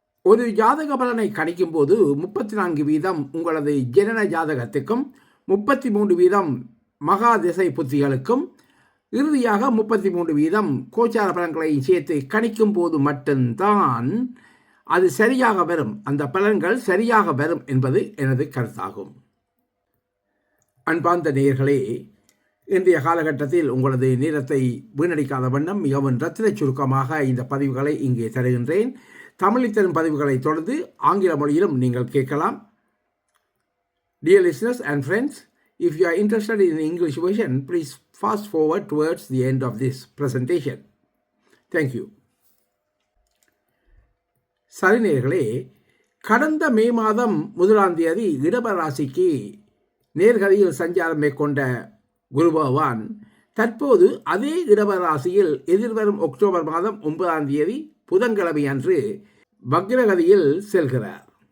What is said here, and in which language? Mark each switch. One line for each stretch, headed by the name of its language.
Tamil: ஒரு ஜாதக பலனை கணிக்கும் போது 34% உங்களது ஜனன ஜாதகத்துக்கும் 33% மகா திசை புத்திகளுக்கும் இறுதியாக 33% கோச்சார பலன்களை சேர்த்து கணிக்கும் போது மட்டும்தான் அது சரியாக வரும், அந்த பலன்கள் சரியாக வரும் என்பது எனது கருத்தாகும். அன்பார்ந்த நேயர்களே, இன்றைய காலகட்டத்தில் உங்களது நேரத்தை வீணடிக்காத வண்ணம் மிகவும் ரத்தின சுருக்கமாக இந்த பதிவுகளை இங்கே தருகின்றேன். தமிழில் தரும் பதிவுகளை தொடர்ந்து ஆங்கில மொழியிலும் நீங்கள் கேட்கலாம்.
English: Dear listeners and friends, if you are interested in the English version, please fast forward towards the end of this presentation. Thank you.
Tamil: சரி நேயர்களே, கடந்த மே மாதம் 1ஆம் தேதி இடப ராசிக்கு நேர்கதியில் சஞ்சாரம் மேற்கொண்ட குரு பகவான் தற்போது அதே இடப ராசியில் எதிர்வரும் அக்டோபர் மாதம் 9ஆம் தேதி புதன்கிழமை அன்று வக்ரகதியில் செல்கிறார்.